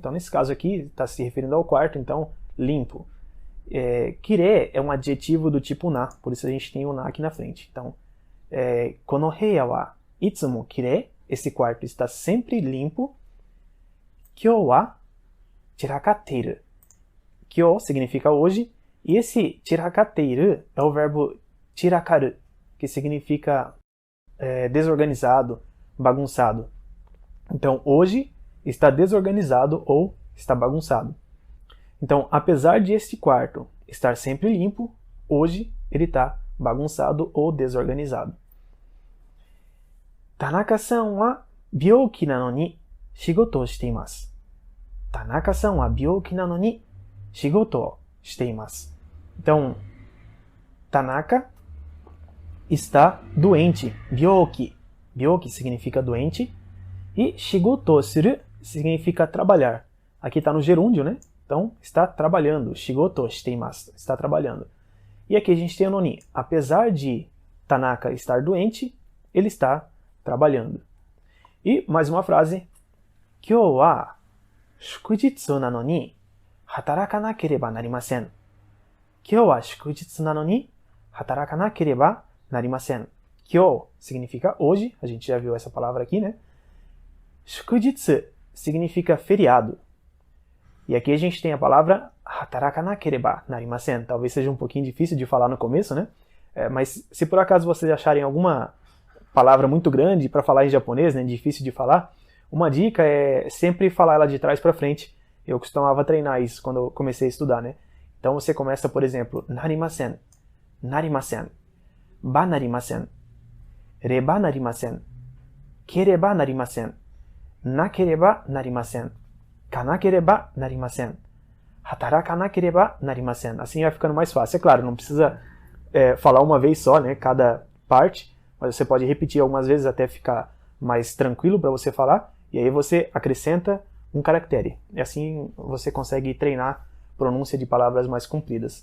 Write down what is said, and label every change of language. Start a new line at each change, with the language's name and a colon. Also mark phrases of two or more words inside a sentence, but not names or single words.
Portuguese: Então, nesse caso aqui, está se referindo ao quarto, então, limpo. Kirei é um adjetivo do tipo na, por isso a gente tem o na aqui na frente. Então,
Japanese: この部屋はいつもきれい,
Portuguese: esse quarto está sempre limpo.
Japanese: 今日は散らかってる.
Portuguese: Kyo significa hoje, e esse chirakatteiru é o verbo chirakaru, que significa desorganizado, bagunçado. Então, hoje está desorganizado ou está bagunçado. Então, apesar de este quarto estar sempre limpo, hoje ele está bagunçado ou desorganizado.
Japanese: 田中さんは病気なのに仕事をしています. 田中さんは病気なのに仕事をしています.
Portuguese: Então, Tanaka está doente. Byouki. Byouki significa doente. E
Japanese: 仕事する
Portuguese: significa trabalhar. Aqui está no gerúndio, né? Então, está trabalhando.
Japanese: 仕事しています.
Portuguese: Está trabalhando. E aqui a gente tem o noni. Apesar de Tanaka estar doente, ele está trabalhando. E mais uma frase.
Japanese: 今日は祝日なのに働かなければなりません. 今日は祝日なのに働かなければなりません.
Portuguese: Kyou significa hoje. A gente já viu essa palavra aqui, né? Shukujitsu significa feriado. E aqui a gente tem a palavra
Japanese: 働かなければなりません.
Portuguese: Talvez seja um pouquinho difícil de falar no começo, né? Mas se por acaso vocês acharem alguma palavra muito grande para falar em japonês, né, difícil de falar, uma dica é sempre falar ela de trás para frente. Eu costumava treinar isso quando eu comecei a estudar, né? Então você começa, por exemplo,
Japanese: なりません、なりません、ばなりません、ればなりません、ければなりません、なければなりません、かなければなりません、働かなければなりません.
Portuguese: Assim vai ficando mais fácil. É claro, não precisa falar uma vez só, né, cada parte, mas você pode repetir algumas vezes até ficar mais tranquilo para você falar, e aí você acrescenta um caractere. E assim você consegue treinar pronúncia de palavras mais compridas.